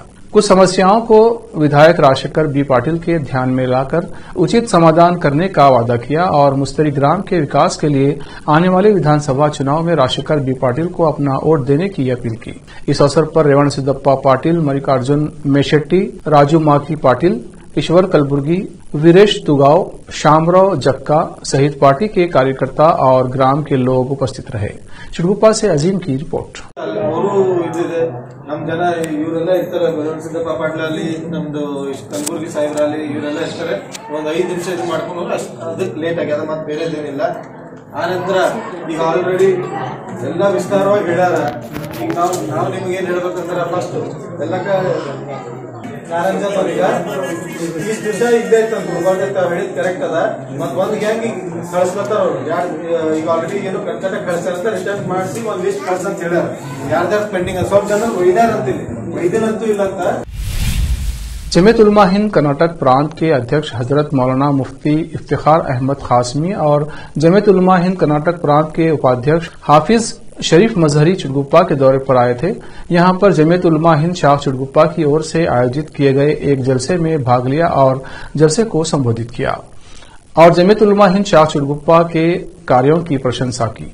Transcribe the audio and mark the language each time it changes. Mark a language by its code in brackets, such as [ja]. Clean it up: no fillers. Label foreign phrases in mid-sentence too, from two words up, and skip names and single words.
[hi] कुछ समस्याओं को विधायक राजशेखर बी पाटिल के ध्यान में लाकर उचित समाधान करने का वादा किया और मुस्तरी ग्राम के विकास के लिए आने वाले विधानसभा चुनाव में राजशेखर बी पाटिल को अपना वोट देने की अपील की। इस अवसर पर रेवण सिद्धप्पा पाटिल, मल्लिकार्जुन मेशेट्टी, राजू माकी पाटिल, ईश्वर कलबुर्गी, वीरेश तुगाव, शामराव जक्का सहित पार्टी के कार्यकर्ता और ग्राम के लोग उपस्थित रहे। चिटगुप्पा से अजीम की रिपोर्ट। [kn] ನಮ್ ಜನ ಇವರೆಲ್ಲ ಇರ್ತಾರೆ, ಸಿದ್ದಪ್ಪ ಪಾಟ್ಲಲ್ಲಿ ನಮ್ದು ಕಲಬುರ್ಗಿ ಸಾಹೇಬ್ರಲ್ಲಿ ಇವರೆಲ್ಲ ಇರ್ತಾರೆ. ಒಂದ್ 5 ನಿಮಿಷ ಇದು ಮಾಡ್ಕೊಂಡು ಅದಕ್ಕೆ ಲೇಟ್ ಆಗ್ಯದ, ಮತ್ತೆ ಬೇರೆದೇನಿಲ್ಲ. ಆನಂತರ ಈಗ ಆಲ್ರೆಡಿ ಎಲ್ಲ ವಿಸ್ತಾರವಾಗಿ ಹೇಳ್ಯಾರ. ಈಗ ನಾವು ನಿಮ್ಗೆ ಏನ್ ಹೇಳ್ಬೇಕಂದ್ರೆ ಫಸ್ಟ್ ಎಲ್ಲಕ್ಕ ಕಾರಂಜ ಈಗ ಇಷ್ಟು ದಿವಸ ಇದ್ದೇ ಇತ್ತು ಹೇಳಿದ್ ಕರೆಕ್ಟ್ ಅದ. ಮತ್ ಒಂದ್ ಗ್ಯಾಂಗ್ ಕಳ್ಸ್ಕೊತಾರ ಅವ್ರು ಈಗ ಆಲ್ರೆಡಿ ಏನು ಕರ್ನಾಟಕ ಕಳ್ಸಾರಂತ ರಿಟರ್ನ್ ಮಾಡಿಸಿ ಒಂದ್ ಲಿಸ್ಟ್ ಕಳ್ಸಂತ ಹೇಳ್ಯಾರ. ಯಾರ್ದಾರು ಪೆಂಡಿಂಗ್ ಸ್ವಲ್ಪ ಜನ ಒಯ್ದಾರ ಅಂತಿಲ್ಲ, ಒಯ್ದಿನಂತೂ ಇಲ್ಲ ಅಂತ। [hi] जमीयत उलमा हिंद कर्नाटक प्रांत के अध्यक्ष हजरत मौलाना मुफ्ती इफ्तिखार अहमद खासमी और जमीयत उलमा हिंद कर्नाटक प्रांत के उपाध्यक्ष हाफिज शरीफ मजहरी चिटगुप्पा के दौरे पर आए थे। यहां पर जमीयत उलमा हिंद शाख चिटगुप्पा की ओर से आयोजित किए गए एक जलसे में भाग लिया और जलसे को संबोधित किया और जमीयत उलमा हिंद शाख चिटगुप्पा के कार्यों की प्रशंसा की।